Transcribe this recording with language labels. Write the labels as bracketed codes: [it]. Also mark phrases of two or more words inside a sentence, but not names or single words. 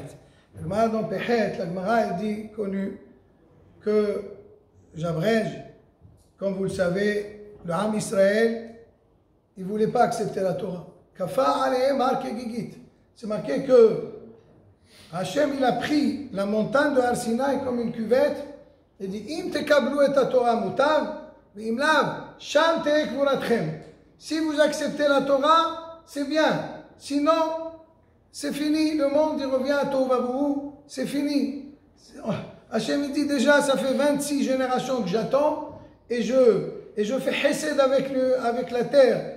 [fr] La Gemara dans Pechet, la Gemara elle dit, connue, que j'abrège, comme vous le savez, le [he] Ham Israël, [fr] il ne voulait pas accepter la Torah. [he] Kafa alehem har kegigit. [fr] C'est marqué que Hachem, il a pris la montagne de Har Sinaï comme une cuvette et dit [he] Im tekablu et Torah mutav, ve'im lav, sham te'ek vuratchem. [fr] Si vous acceptez la Torah, c'est bien. Sinon, c'est fini. Le monde, il revient à Tohu, c'est fini. Hachem, il dit déjà, ça fait 26 générations que j'attends et je fais chesed avec la terre.